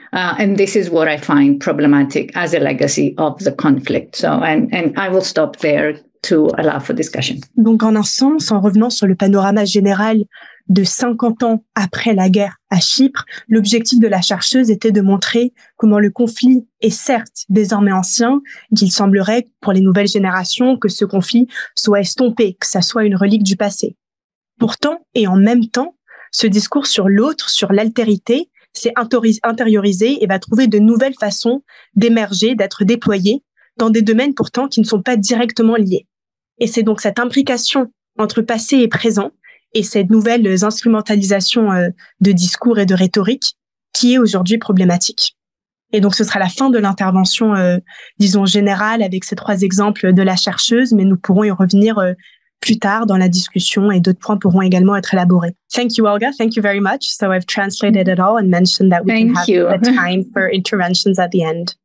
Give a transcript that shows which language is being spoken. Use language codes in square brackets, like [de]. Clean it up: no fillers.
[en] And this is what I find problematic as a legacy of the conflict. So, and I will stop there to allow for discussion. [fr] Donc, en un sens, en revenant sur le panorama général de 50 ans après la guerre à Chypre, l'objectif de la chercheuse était de montrer comment le conflit est certes désormais ancien, qu'il semblerait pour les nouvelles générations que ce conflit soit estompé, que ça soit une relique du passé. Pourtant, et en même temps, ce discours sur l'autre, sur l'altérité, s'est intériorisé et va trouver de nouvelles façons d'émerger, d'être déployé dans des domaines pourtant qui ne sont pas directement liés. Et c'est donc cette imbrication entre passé et présent et cette nouvelle instrumentalisation de discours et de rhétorique qui est aujourd'hui problématique. Et donc, ce sera la fin de l'intervention, disons, générale avec ces 3 exemples de la chercheuse, mais nous pourrons y revenir plus tard dans la discussion et d'autres points pourront également être élaborés. [en] Thank you, Olga. Thank you very much. So I've translated it all and mentioned that we can have the time for interventions at the end.